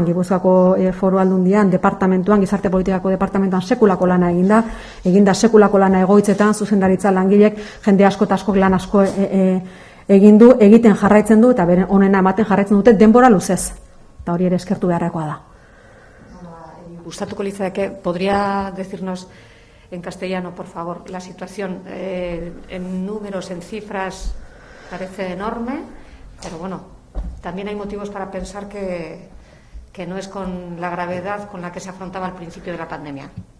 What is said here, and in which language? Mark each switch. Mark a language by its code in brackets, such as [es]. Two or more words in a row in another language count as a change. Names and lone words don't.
[eu] Gipuzkoako Foru Aldundian, departamentuan, gizarte politikako departamentuan sekulako lana eginda sekulako lana egoitzetan, zuzendaritza langilek, jende asko eta askok lan asko egiten jarraitzen du, eta beren onena ematen jarraitzen dute denbora luzez. Eta hori ere eskertu beharrekoa da. Gustatuko litzake, [es] ¿podría decirnos en castellano, por favor, la situación en números, en cifras, parece enorme, pero bueno, también hay motivos para pensar que no es con la gravedad con la que se afrontaba al principio de la pandemia?